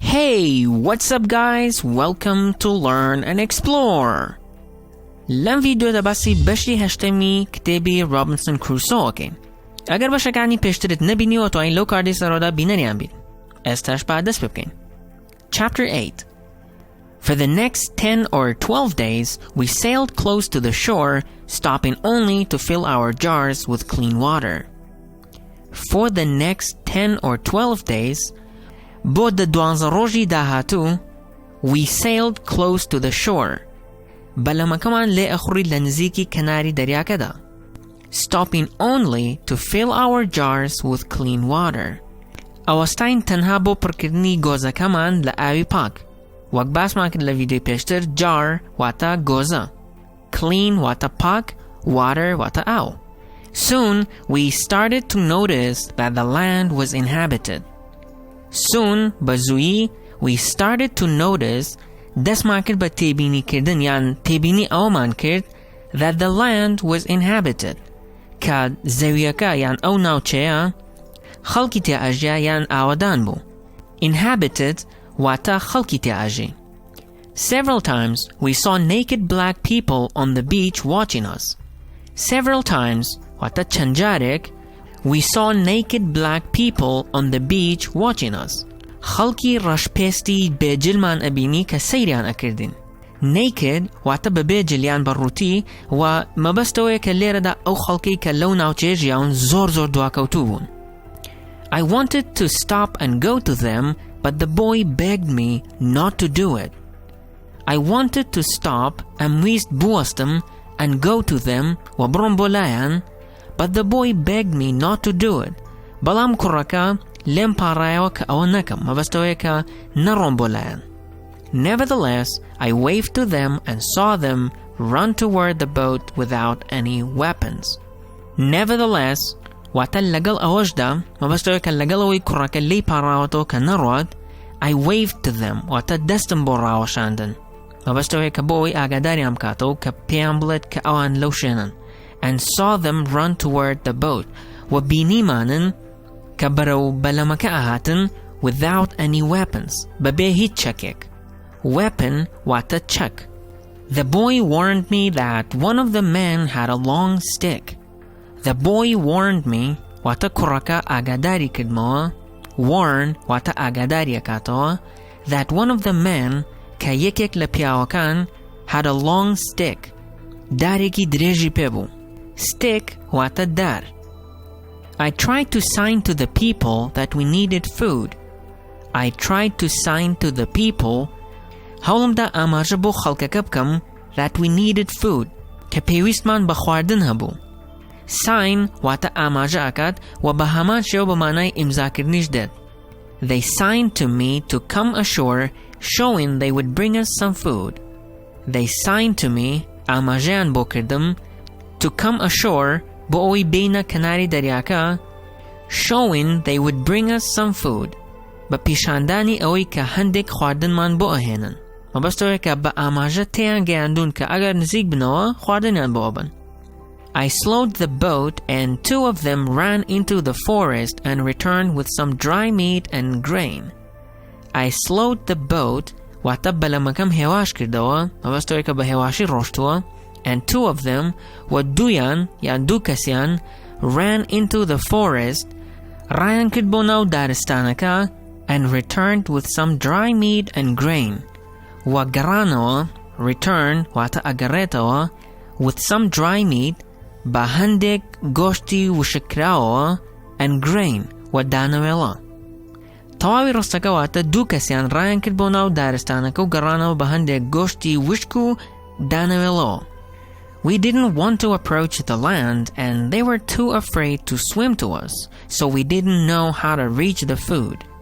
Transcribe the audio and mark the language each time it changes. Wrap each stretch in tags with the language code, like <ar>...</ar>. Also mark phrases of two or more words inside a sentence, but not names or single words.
<en>Hey, what's up guys? Welcome to Learn and Explore.</en> <ckb>لەم ڤیدیۆدا باسی بەشی هەشتەمی کتێبی رۆبینسۆن کروسۆکەین. ئەگەر بەشەکانی پێشترت نەبینیوە توانین لەو کاردەی سەرۆدا بینەریان بین. ئێستاش با دەست پێ بکەین.</ckb> <en>Chapter 8. For the next 10 or 12 days, we sailed close to the shore, stopping only to fill our jars with clean water. For the next 10 or 12 days,</en> <ckb>بۆ دوانزە ڕۆژی داهاتوو,</ckb> <en>we sailed close to the shore.</en> <ckb>بەلەمەکەمان لێ ئەخوڕی لە نزیکی کەناری دەریاکەدا.</ckb> <en>Stopping only to fill our jars with clean water.</en> <ckb>ئەوەستاین تەنها بۆ پڕکردنی گۆزەکەمان لە ئاوی پاک. وەک باسمان کرد لە ڤیدیۆی پێشتر, jar واتە گۆزە. Clean واتە پاک, water واتە ئاو.</ckb> <en>Soon we started to notice that the land was inhabited.</en> <ckb>Soon, بەزوویی,</ckb> <en>we started to notice</en> <ckb>دەستمان کرد بە تێبینیکردن یان تێبینی ئەومان کرد</ckb> <en>that the land was inhabited</en> <ckb>کە زەویەکە یان ئەو ناوچەیە خەڵکی تێئەژیا یان ئاوەدان بوو. Inhabited واتە خەڵکی تێئەژی.</ckb> <en>Several times we saw naked black people on the beach watching us. Several times</en> <ckb>واتە چەند جارێک</ckb> <en>we saw naked black people on the beach watching us.</en> <ckb>خەڵکی ڕەشپێستی بێجلمان ئەبینی کە سەیریان ئەکردین. Naked واتە بە بێجل یان بەڕووتی و مەبەستەوەیە کە لێرەدا ئەو خەڵکەی کە لەو ناوچەیە ژیاون زۆر دواکەوتوو بوون.</ckb> <en>I wanted to stop and go to them, but the boy begged me not to do it. I wanted to stop and</en> <ckb>ویست بوەستم</ckb> <en>and go to them</en> <ckb>و بڕۆم بۆ لایەن,</ckb> <en>but the boy begged me not to do it.</en> <ckb>بەڵام کوڕەکە لێم پاڕایەوە کە ئەوە نەکەم, مەبەستەوەیە کە نەڕۆم بۆ لایەن.</ckb> <en>Nevertheless, I waved to them and saw them run toward the boat without any weapons. Nevertheless,</en> <ckb>واتە لەگەڵ ئەوەشدا, مەبەستەوەیە کە لەگەڵ ئەوەی کوڕەکە لێی پاڕاوەتەوە کە نەڕۆت,</ckb> <en>I waved to them</en> <ckb>واتە دەستم بۆ ڕاوەشاندن, مەبەستەوەیە کە بۆ ئەوەی ئاگاداریان بکاتەوە کە پێیان بڵێت کە ئەوان لەو شوێنن.</ckb> <en>And saw them run toward the boat</en> <ckb>و بینیمانن کە بەرەو بەلەمەکە ئاهاتن</ckb> <en>without any weapons</en> <ckb>بەبێ هیچ چەکێک. Weapon واتە چەک.</ckb> <en>The boy warned me that one of the men had a long stick. The boy warned me</en> <ckb>واتە کوڕەکە ئاگاداری کردمەوە, warn واتە ئاگاداری ئەکاتەوە,</ckb> <en>that one of the men</en> <ckb>کە یەکێک لە پیاوەکان</ckb> <en>had a long stick</en> <ckb>دارێکی درێژی پێبوو. Stick واتە دار.</ckb> <en>I tried to sign to the people that we needed food. I tried to sign to the people</en> <ckb>هەوڵمدا ئاماژە بۆ خەڵکەکە بکەم</ckb> <en>that we needed food</en> <ckb>کە پێویستمان بە خواردن هەبوو. Sign واتە ئاماژە ئەکات و بە هەمان شێوە بە مانای ئیمزاکردنیش دێت.</ckb> <en>They signed to me to come ashore, showing they would bring us some food. They signed to me</en> <ckb>ئاماژەیان بۆ کردم</ckb> <en>to come ashore</en> <ckb>بۆ ئەوەی بینە کەناری دەریاکە,</ckb> <en>showing they would bring us some food</en> <ckb>بە پیشاندانی ئەوەی کە هەندێک خواردنمان بۆ ئەهێنن, مەبەستەوەیە کە بە ئاماژە تێیان گەیاندون کە ئەگەر نزیک بنەوە خواردنیان بۆ ئەبن.</ckb> <en>I slowed the boat and two of them ran into the forest and returned with some dry meat and grain.</en> <ckb>I slowed the boat واتە بەلەمەکەم هێواش کردەوە, مەبەستەوەیە کە بە هێواشی ڕۆشتووە,</ckb> <en>and two of them</en> <ckb>و دویان یان دوو کەسیان</ckb> <en>ran into the forest</en> <ckb>ڕایان کرد بۆ ناو دارستانەکە</ckb> <en>and returned with some dry meat and grain</en> <ckb>و گەڕانەوە, return واتە ئەگەڕێتەوە,</ckb> <en>with some dry meat</en> <ckb>بە هەندێک گۆشتی وشکراوەوە</ckb> <en>and grain</en> <ckb>و دانەوێڵە. تەواوی ڕستەکە واتە دوو کەسیان ڕایان کرد بۆ ناو دارستانەکە و گەڕانەوە بە هەندێک گۆشتی وشک و دانەوێڵەوە.</ckb> <en>We didn't want to approach the land and they were too afraid to swim to us, so we didn't know how to reach the food.</en>